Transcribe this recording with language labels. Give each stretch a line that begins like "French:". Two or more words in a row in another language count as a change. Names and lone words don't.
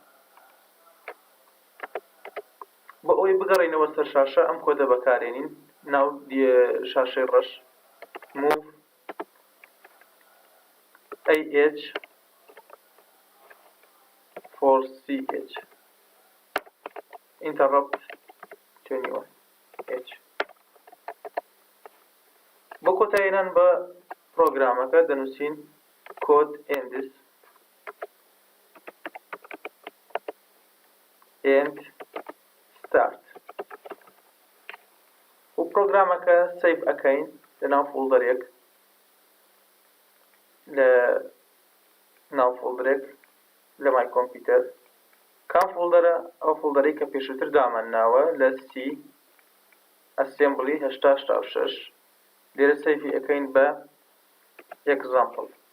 Central Kurdish: بۆ ئەوەی بگەڕێنەوە سەر شاشە ئەم کۆدە بەکارێنین ناو شاشەی ڕەش
English: move ah for ch interrupt 21 h
Central Kurdish: بۆ کۆتاییێنان بە پرۆگرامەکە دەنووسین
English: code ends and start
Central Kurdish: و پرۆگرامەکە سەیڤ ئەکەین لەناو فۆڵدەرێک لە ناو فۆڵدرێک لە مای کۆمپیوتەر کام فۆڵدەرە ئەو فۆڵدەرەی کە پێشتر دامەناوە لە C assembly 886 لێرە سەیفی ئەەکەین بە example